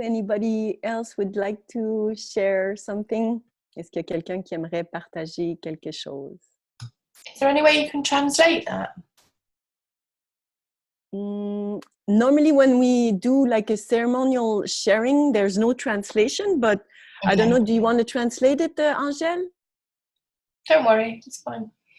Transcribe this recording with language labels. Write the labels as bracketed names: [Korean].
[English] Anybody else would like to share something? [French] Est-ce qu'il y a quelqu'un qui aimerait partager quelque chose? [English] Is there any way you can translate that? Normally when we do like a ceremonial sharing, there's no translation, but okay. I don't know, do you want to translate it, Angèle? Don't worry, it's fine.